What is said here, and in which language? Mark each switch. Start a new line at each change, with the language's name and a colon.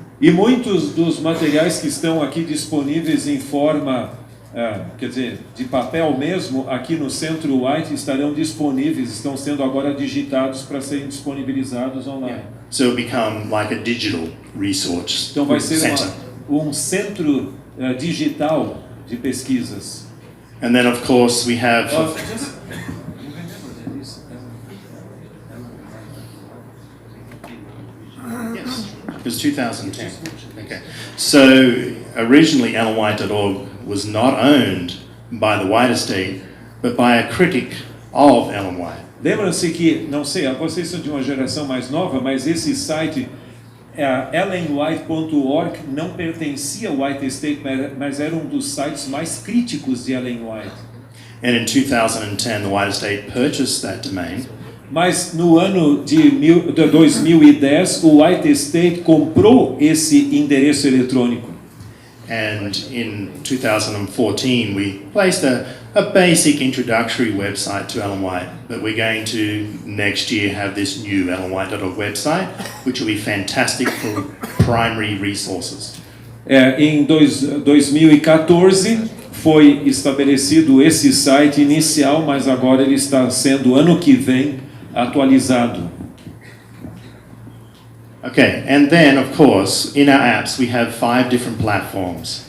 Portuguese: E muitos dos materiais que estão aqui disponíveis em forma, quer dizer, de papel mesmo, aqui no Centro White estarão disponíveis, estão sendo agora digitados para serem disponibilizados online.
English: So it will become like a digital resource
Portuguese: Então vai ser
English: center.
Portuguese: um centro digital de pesquisas.
English: And then of course we have Yes, it was 2010. Okay. So originally ellenwhite.org was not owned by the White Estate, but by a critic of Ellen White.
Portuguese: Lembram-se que, não sei, vocês são de uma geração mais nova, mas esse site, ellenwhite.org, não pertencia ao White Estate, mas era um dos sites mais críticos de Ellen White.
English: And in 2010, the White Estate purchased that domain.
Portuguese: Mas no ano de 2010, o White Estate comprou esse endereço eletrônico.
English: And in 2014, we placed a basic introductory website to Ellen White, but we're going to next year have this new ellenwhite.org website, which will be fantastic for primary resources.
Portuguese: Em 2014 foi estabelecido esse site inicial, mas agora ele está sendo, ano que vem, atualizado.
English: Okay, and then of course, in our apps we have 5 different platforms.